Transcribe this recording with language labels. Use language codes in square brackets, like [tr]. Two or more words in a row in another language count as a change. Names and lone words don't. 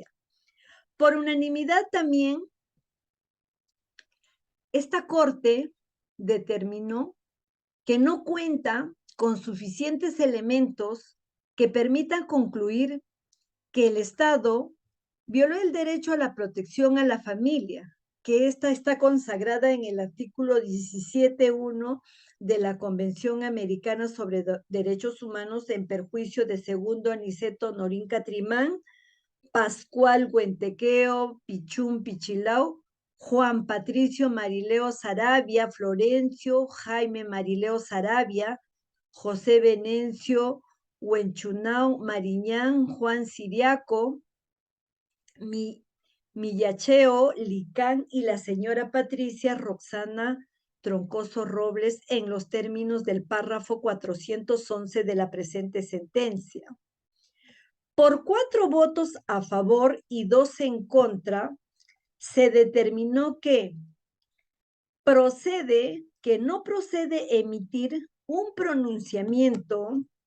[es] Por unanimidad también, esta Corte determinó que no cuenta con suficientes elementos que permitan concluir que el Estado violó el derecho a la protección a la familia, que esta está consagrada en el artículo 17.1 de la Convención Americana sobre Derechos Humanos en perjuicio de segundo Aniceto Norín Catrimán, Pascual Huentequeo, Pichún Pichilao, Juan Patricio Marileo Sarabia, Florencio Jaime Marileo Sarabia, José Venencio Huenchunao Mariñán, Juan Siriaco, Millacheo Licán y la señora Patricia Roxana Troncoso Robles en los términos del párrafo 411 de la presente sentencia. Por 4 votos a favor y 2 en contra, se determinó que no procede emitir un pronunciamiento